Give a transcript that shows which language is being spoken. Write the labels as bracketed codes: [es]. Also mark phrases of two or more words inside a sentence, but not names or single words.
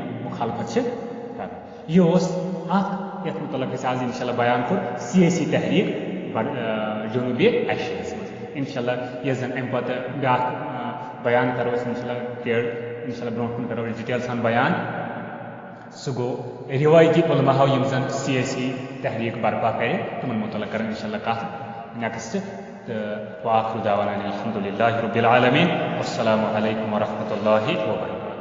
[ks] مخالفت چھِ کران یہِ اوس اکھ یتھ متعلق أسۍ آز [ar] انشاء اللہ [ks] بیان کوٚر سیٲسی تحریٖک جنوٗبی ایشیاہس منٛز [ar] انشاء اللہ [ks] یۄس زن امہِ پتہٕ بیاکھ بیان کرو أسۍ [ar] انشاء اللہ انشاء اللہ [ks] برونٛٹھ کُن کرو أسۍ ڈِٹیل سان بیان سُہ گوٚو رِوٲیتی علماہو یِم زن سیٲسی تحریٖک برپا کرِ تِمن متعلق کران [ar] انشاء اللہ [ks] کتھ نیکسٹ تہٕ [ar] وآخر دعوانا الحمدُ للہ رب العالمین والسلام علیکم ورحمۃ اللہ وبرکاتہ